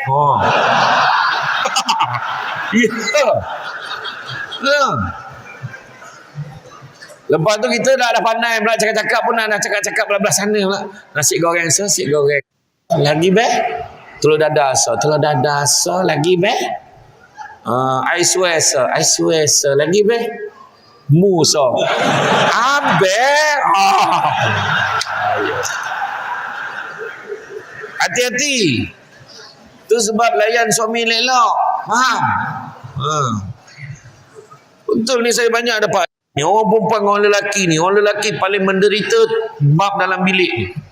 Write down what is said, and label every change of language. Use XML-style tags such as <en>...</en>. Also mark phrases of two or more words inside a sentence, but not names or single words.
<ms>Ya. Lepas tu kita dah pandai pula cakap-cakap pun dah cakap-cakap belah sana pula. Nasi goreng lagi beh. Telur dadah lagi beh. Ais wes lagi beh. Musa. Abe. Hati-hati. Tu sebab layan suami elok. Faham? Betul ni saya banyak dapat. Ni orang perempuan dengan orang lelaki ni. Orang lelaki paling menderita bab dalam bilik ni.</ms>